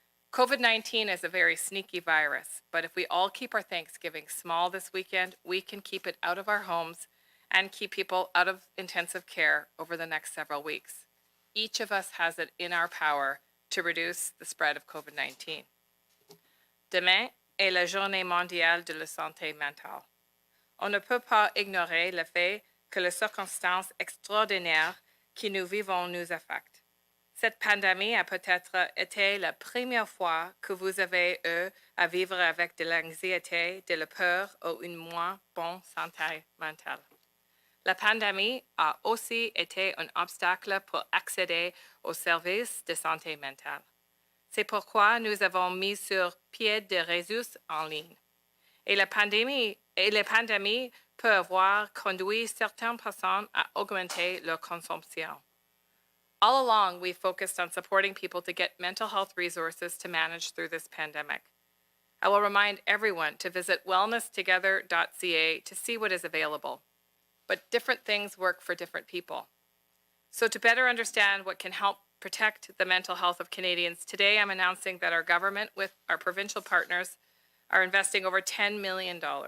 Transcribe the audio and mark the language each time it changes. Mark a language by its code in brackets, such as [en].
[en] COVID-19 is a very sneaky virus, but if we all keep our Thanksgiving small this weekend, we can keep it out of our homes and keep people out of intensive care over the next several weeks. Each of us has it in our power to reduce the spread of COVID-19. [fr] Demain est la journée mondiale de la santé mentale. On ne peut pas ignorer le fait que les circonstances extraordinaires que nous vivons nous affectent. Cette pandémie a peut-être été la première fois que vous avez eu à vivre avec de l'anxiété, de la peur ou une moins bonne santé mentale. La pandémie a aussi été un obstacle pour accéder aux services de santé mentale. C'est pourquoi nous avons mis sur pied des ressources en ligne. Et la pandémie peut avoir conduit certaines personnes à augmenter leur consommation. [en] All along, we focused on supporting people to get mental health resources to manage through this pandemic. I will remind everyone to visit wellnesstogether.ca to see what is available. But different things work for different people. So to better understand what can help protect the mental health of Canadians, today I'm announcing that our government, with our provincial partners, are investing over $10 million.